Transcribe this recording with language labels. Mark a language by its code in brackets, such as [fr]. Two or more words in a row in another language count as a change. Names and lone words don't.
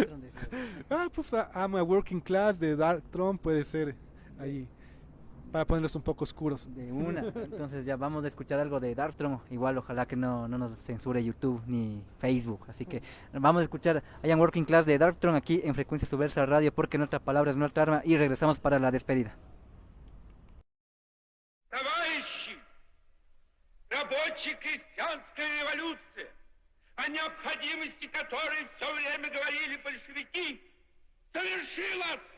[es] Pues I'm a Working Class de Darkthrone puede ser ahí, para ponerlos un poco oscuros. De una, entonces ya vamos a escuchar algo de Darkthrone. Igual ojalá que no nos censure YouTube ni Facebook. Así que vamos a escuchar I Am Working Class de Darkthrone aquí en Frecuencia Subversa Radio, porque nuestra palabra es nuestra arma, y regresamos para la despedida. [ru] Товарищи, рабочая крестьянская революция, о необходимости которой все время говорили большевики, совершилась!